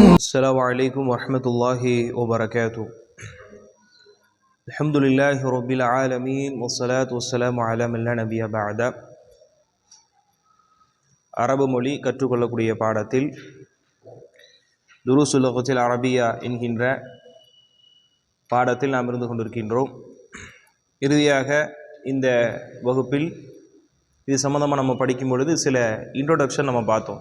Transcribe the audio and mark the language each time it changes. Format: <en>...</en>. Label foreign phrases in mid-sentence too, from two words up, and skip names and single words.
<ar>السلام عليكم ورحمة الله وبركاته. الحمد لله رب العالمين والصلاة والسلام على من لا نبي بعد.</ar> <ta>அரபு மொழி கற்றுக்கொள்ளக்கூடிய பாடத்தில்</ta> <ar>دروس اللغة العربية</ar> <ta>என்கின்ற பாடத்தில் நாம் இருந்து கொண்டிருக்கின்றோம். இறுதியாக இந்த வகுப்பில் இது சம்பந்தமாக நம்ம படிக்கும் பொழுது சில இன்ட்ரோடக்ஷன் நம்ம பார்த்தோம்.</ta>